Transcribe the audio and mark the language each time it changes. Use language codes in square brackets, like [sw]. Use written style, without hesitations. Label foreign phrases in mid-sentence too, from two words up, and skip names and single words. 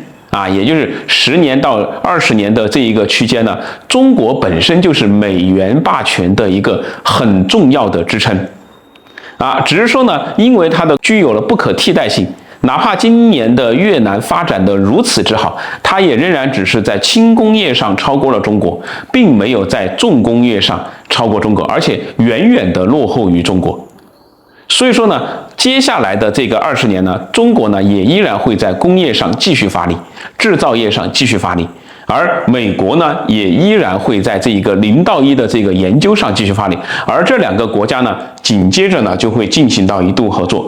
[zh] 也就是10年到20年的這一個區間呢，中國本身就是美元霸權的一個很重要的支撐，只是說呢，因為它的具有了不可替代性，哪怕今年的越南發展的如此之好，它也仍然只是在輕工業上超過了中國，並沒有在重工業上超過中國，而且遠遠的落後於中國。所以說呢，接下來的這個20年呢，中國呢也依然會在工業上繼續發力，製造業上繼續發力，而美國呢也依然會在這一個0到1的這個研究上繼續發力，而這兩個國家呢，緊接着呢就會進行到一度合作。